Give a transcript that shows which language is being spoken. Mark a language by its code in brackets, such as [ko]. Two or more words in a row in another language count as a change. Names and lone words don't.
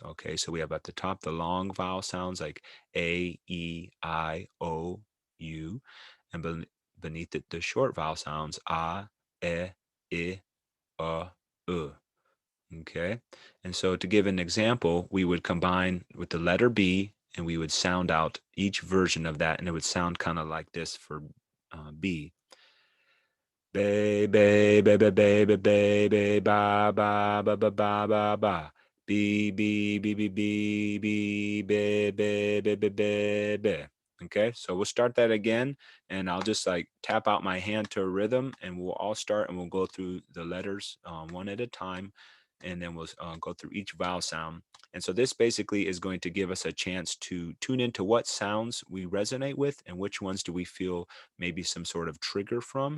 [en] Okay, so we have at the top the long vowel sounds like A, E, I, O, U, and beneath it the short vowel sounds A, E, I, U. Okay, and so to give an example, we would combine with the letter B and we would sound out each version of that, and it would sound kind of like this for B. Ba ba ba ba ba ba ba ba ba ba ba ba ba ba ba. B B B B B B ba ba ba ba ba ba. Okay, so we'll start that again, and I'll just like tap out my hand to a rhythm, and we'll all start, and we'll go through the letters one at a time, and then we'll go through each vowel sound. And so this basically is going to give us a chance to tune into what sounds we resonate with and which ones do we feel maybe some sort of trigger from.